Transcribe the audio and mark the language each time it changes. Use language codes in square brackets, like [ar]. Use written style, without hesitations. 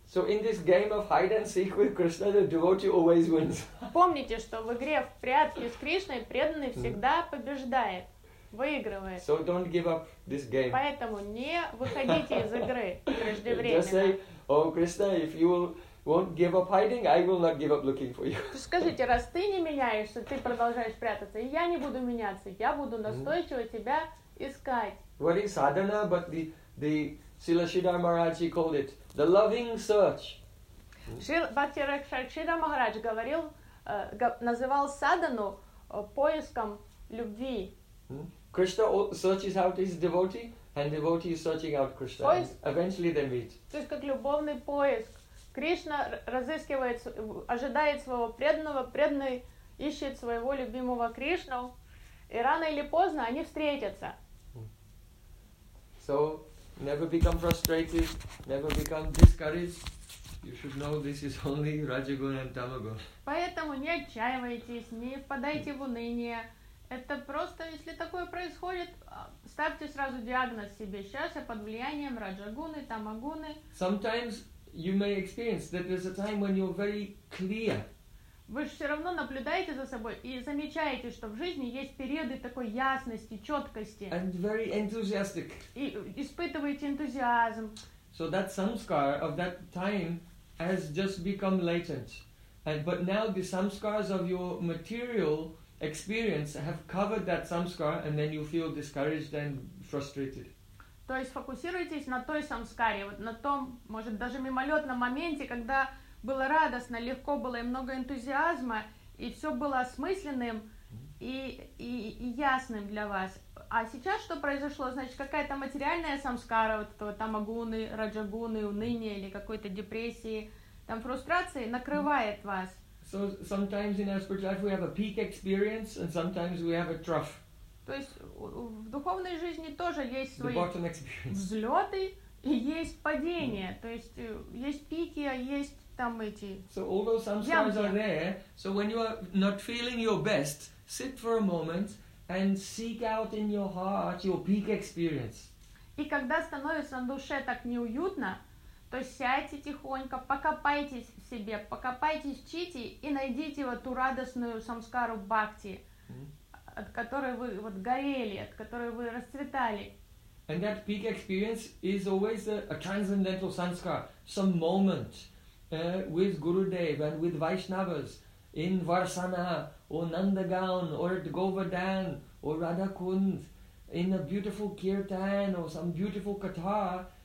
[en] So in this game of hide and seek with Krishna, the devotee always wins. [ru] Помните, что в игре в прятки с Кришной преданный всегда побеждает. Выигрывает. [en] So don't give up this game. [ru] Поэтому не выходите из игры преждевременно. [en] Just say, oh Krishna, if you won't give up hiding, I will not give up looking for you. [ru] Скажите, раз ты не меняешься, ты продолжаешь прятаться, и я не буду меняться, я буду настойчиво тебя искать. [en] What is sadhana, but the Srila Sridhar Maharaj called it the loving search. [ru] Бхакти Сридхар Махарадж говорил, называл садхану поиском любви. [en] Krishna searches out his devotee, and devotee is searching out Krishna. [ru] Поиск, [en] and eventually they meet. [ru] То есть как любовный поиск. Кришна разыскивает, ожидает своего преданного, преданный ищет своего любимого Кришну, и рано или поздно они встретятся. [en] So never become frustrated, never become discouraged. You should know this is only Rajagun and Tamagun. [ru] Поэтому не отчаивайтесь, не впадайте в уныние. Это просто, если такое происходит, ставьте сразу диагноз себе. Сейчас я под влиянием раджагуны, тамагуны. [en] Sometimes you may experience that there's a time when you're very clear. [ru] Вы же все равно наблюдаете за собой и замечаете, что в жизни есть периоды такой ясности, четкости. [en] And very enthusiastic. [ru] И испытываете энтузиазм. [en] So that samskara of that time has just become latent. And but now the samskaras of your material experience have covered that samskara and then you feel discouraged and frustrated. [ru] То есть фокусируйтесь на той самскаре, вот на том, может даже мимолетном моменте, когда было радостно, легко было и много энтузиазма, и все было осмысленным, и ясным для вас. А сейчас что произошло? Значит, какая-то материальная самскара, вот этого тамагуны, раджагуны, уныния или какой-то депрессии, там фрустрации накрывает вас. [en] So sometimes in our spiritual life we have a peak experience and sometimes we have a trough. [ru] То есть в духовной жизни тоже есть свои взлеты и есть падения. Mm. То есть есть пики, а есть там эти ямки. [en] So all those samskaras are there. So when you are not feeling your best, sit for a moment and seek out in your heart your peak experience. [ru] И когда становится на душе так неуютно, то сядьте тихонько, покопайтесь в себе, покопайтесь в чити и найдите вот ту радостную самскару бхакти, mm-hmm. от которой вы вот горели, от которой вы расцветали. [en] And that peak experience is always a transcendental samskar, some moment with Gurudev and with Vaishnavas in Varsana or Nandagaon or at Govardhan or Radhakund in a beautiful kirtan or some beautiful katar.